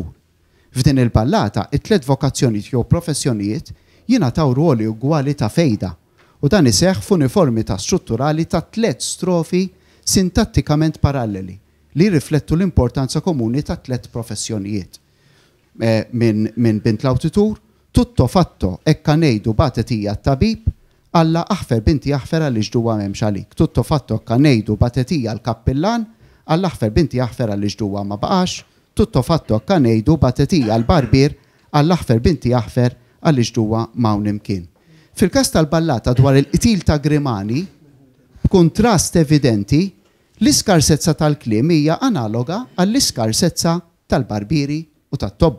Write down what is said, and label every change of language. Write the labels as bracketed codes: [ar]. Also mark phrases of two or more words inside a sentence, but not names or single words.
[mt] F'din il-ballata, it-tliet vokazzjonijiet jew professjonijiet jingħataw ruoli ugwali ta' fejda u dan iseħħ f'uniformità strutturali ta' 3 strofi sintattikament paralleli li riflettu l-importanza komuni ta' 3 professjonijiet. Minn bint l-awditur, [it] tutto fatto [mt] ekka ngħidu batetija t-tabib alla aħfer binti aħfer għaliex ġuwa m'hemmx għalik. [it] Tutto fatto [mt] ekka ngħidu batetija l-kappillan alla aħfer binti aħfer għaliex ġuwa ma baqax. [it] Tutto fatto [mt] ekka ngħidu batetija l-Barbier alla aħfer binti aħfer għaliex ġuwa m'hawn imkien. Fil-każ tal-ballata dwar il-qtil ta' Grimani, b'kuntrast evidenti, l-iskarsezza tal-kliem hija analoga għall-iskarsezza tal-Barbieri u tat-Tobba.